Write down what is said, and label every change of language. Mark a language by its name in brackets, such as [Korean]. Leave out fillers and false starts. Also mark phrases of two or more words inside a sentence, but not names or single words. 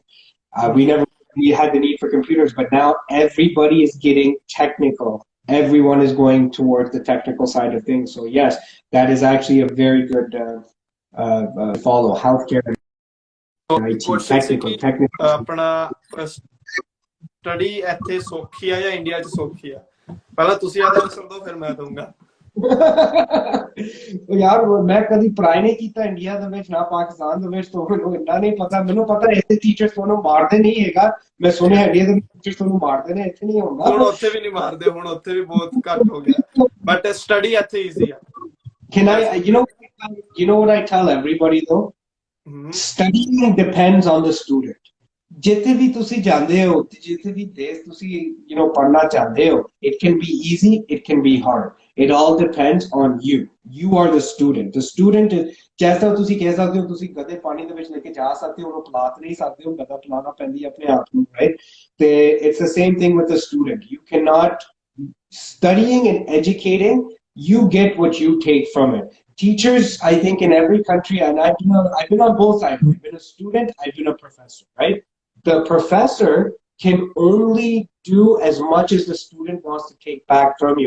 [English] We never really had the need for computers, but now everybody is getting technical. Everyone is going towards the technical side of things. So yes, that is actually a very good follow. Healthcare, IT, technical. [Punjabi] ਆਪਣਾ ਸਟੱਡੀ ਇੱਥੇ ਸੌਖੀ ਆ ਜਾਂ ਇੰਡੀਆ 'ਚ ਸੌਖੀ ਆ ਪਹਿਲਾਂ ਤੁਸੀਂ ਆਦਾ ਆਨਸਰ ਦਿਓ ਫਿਰ ਮੈਂ ਦਊਂਗਾ ਯਾਰ ਮੈਂ ਕਦੀ ਟਰਾਈ ਨਹੀਂ ਕੀਤਾ ਇੰਡੀਆ ਦੇ ਵਿੱਚ ਨਾ ਪਾਕਿਸਤਾਨ ਦੇ ਵਿੱਚ, ਤੋਂ ਮੈਨੂੰ ਇੰਨਾ ਨਹੀਂ ਪਤਾ। ਮੈਨੂੰ ਪਤਾ ਇੱਥੇ ਟੀਚਰਸ ਤੁਹਾਨੂੰ ਮਾਰਦੇ ਨਹੀਂ ਹੈਗਾ, ਮੈਂ ਸੁਣਿਆ ਇੰਡੀਆ ਦੇ ਟੀਚਰਸ ਤੁਹਾਨੂੰ ਮਾਰਦੇ ਨੇ, ਇੱਥੇ ਨਹੀਂ ਹੁੰਦਾ। ਹੁਣ ਉੱਥੇ ਵੀ ਨਹੀਂ ਮਾਰਦੇ, ਹੁਣ ਉੱਥੇ ਵੀ ਬਹੁਤ ਘੱਟ ਹੋ ਗਿਆ, [English] but study [Punjabi] ਇੱਥੇ ਈਜ਼ੀ ਆ। [English] Can I, you know what I tell everybody though? Studying depends on the student. [Punjabi] ਜਿੱਥੇ ਵੀ ਤੁਸੀਂ ਜਾਂਦੇ ਹੋ, ਜਿੱਥੇ ਵੀ ਦੇਸ਼ ਤੁਸੀਂ ਪੜ੍ਹਨਾ ਚਾਹੁੰਦੇ ਹੋ, [English] it can be easy, it can be hard. It all depends on you. You are the student. The student is, [Punjabi] ਜੈਸਾ ਤੁਸੀਂ ਕਹਿ ਸਕਦੇ ਹੋ ਤੁਸੀਂ ਗਧੇ ਪਾਣੀ ਦੇ ਵਿੱਚ ਲੈ ਕੇ ਜਾ ਸਕਦੇ ਹੋ, ਉਹਨੂੰ ਪਿਲਾ ਨਹੀਂ ਸਕਦੇ ਹੋ, ਗਧਾ ਪਿਲਾਣਾ ਪੈਂਦੀ ਹੈ ਆਪਣੇ ਆਪ ਨੂੰ, right? [English] ਤੇ it's the same thing with the student. You cannot, studying and educating, you get what you take from it. Teachers, I think in every country, and I've been on both sides. I've been a student, I've been a professor, right? The professor can only do as much as the student wants to take back from you.